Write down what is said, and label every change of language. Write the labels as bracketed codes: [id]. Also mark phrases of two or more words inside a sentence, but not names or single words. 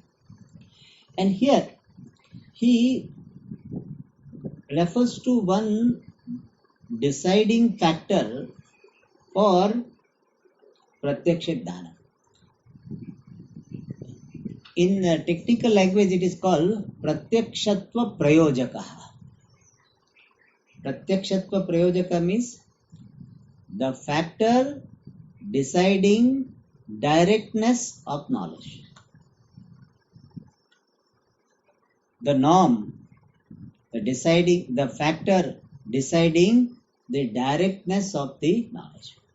[en] And here he refers to one deciding factor for [sa] प्रत्यक्ष ज्ञानम्. [en] In technical language, it is called [sa] प्रत्यक्षत्व प्रयोजक. प्रत्यक्षत्व प्रयोजक [en] means the factor deciding directness of knowledge. The norm, the factor deciding the directness of the knowledge.